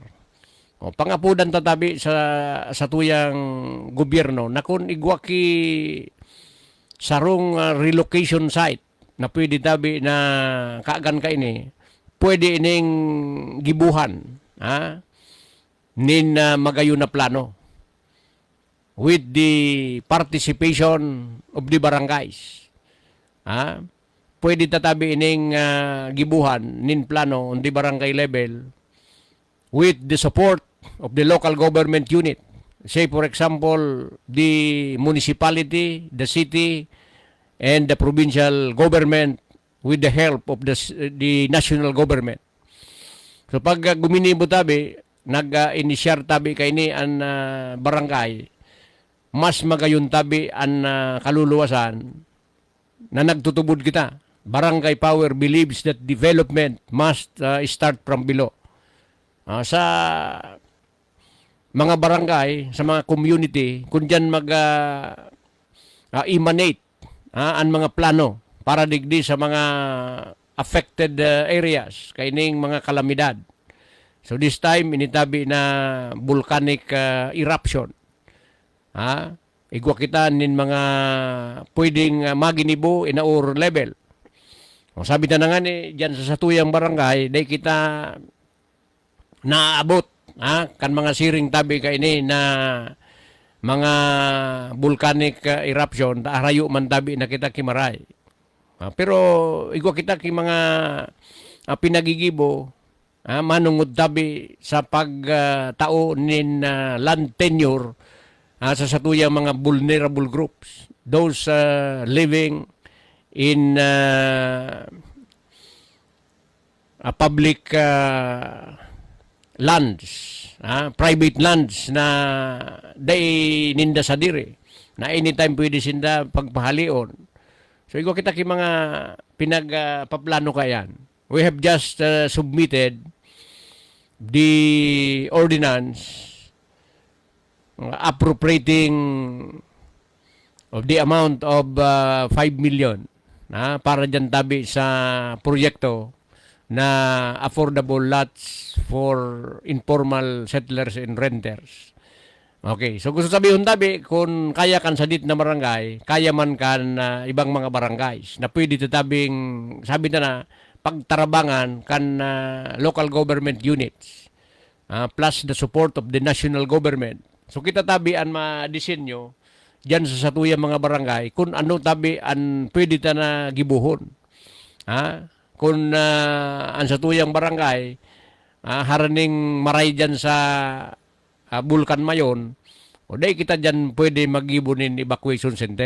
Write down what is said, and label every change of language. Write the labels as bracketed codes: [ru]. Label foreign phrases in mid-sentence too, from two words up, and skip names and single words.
[bik] O, pangapudan tatabi sa tuyang gobyerno na kung igwaki sarong relocation site na pwede tabi na kaagan ka ini, pwede ining gibuhan, nin magayon na plano [en] with the participation of the barangays. [bik] Pwede tatabi ining gibuhan nin plano [en] on the barangay level with the support of the local government unit. Say for example, the municipality, the city, and the provincial government with the help of the national government. [bik] So pag guminibo tabi, nag-inisyar tabi kay ni an barangay, mas magayon tabi an kaluluwasan na nagtutubod kita. [en] Barangay Power believes that development must start from below. [bik] Sa mga barangay, sa mga community, kung dyan mag-emanate ang mga plano para digdi sa mga [en] affected areas, [bik] kaining mga kalamidad. [en] So this time, [bik] initabi na [en] volcanic eruption. [bik] Igwa kita nin mga pwedeng maginibo [en] in our level. [bik] O, sabi na nga ni, dyan sa satuyang barangay, dahil kita naabot, kan mga siring tabi kaini na mga [en] volcanic eruption, [bik] harayo man tabi na kita kimaray. Pero igwa kita ki mga pinagigibo, manungod tabi sa pagtao nin [en] land tenure [bik] sa satuyang mga [en] vulnerable groups, those living in public lands, private lands [bik] na day ninda sa diri na anytime pwede sinda pagpahalion. So ikaw kita ki mga pinagpaplano kayan. [en] We have just submitted the ordinance appropriating of the amount of 5 million [bik] para dyan tabi sa proyekto na [en] affordable lots for informal settlers and renters. [bik] Okay, so gusto sabihin tabi, kung kaya kan sadit na barangay, kaya man kan ibang mga barangays na pwede tatabing, sabi na pagtarabangan kan [en] local government units plus the support of the national government. [bik] So kita tabi ang ma-disenyo dyan sa satuyang mga barangay kung ano tabi ang pwede ta na gibuhon. Kung ang satuyang barangay haraning maray dyan sa Bulkan Mayon, o day kita dyan pwede mag-ibunin [en] evacuation center.